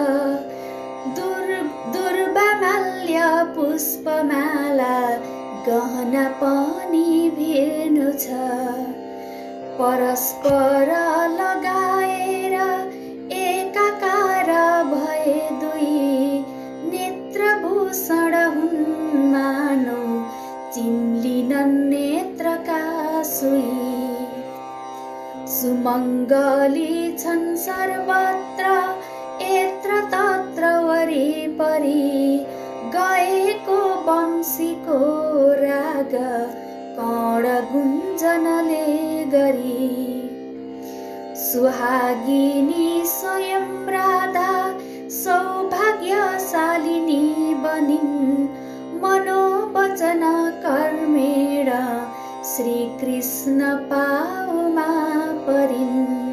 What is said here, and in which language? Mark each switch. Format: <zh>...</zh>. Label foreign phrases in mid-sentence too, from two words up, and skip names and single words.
<ne>दुर्वामाल्य पुष्पमाला गहना पनि भेट्नु छ परस्पर लगाएर एकाकार भए दुई नेत्रभूषण हुन् मानौ चिम्लिनन् नेत्रका सुई सुमङ्गली छन् सर्वत्र यत्र तत्र वरिपरि गएको वंशीको राग कण गुञ्जनले गरी सुहागिनी स्वयं राधा सौभाग्यशालिनी बनिन्</ne> <sa>मनोवचन कर्मेण</sa> <ne>श्रीकृष्ण पाउमा परिन्</ne>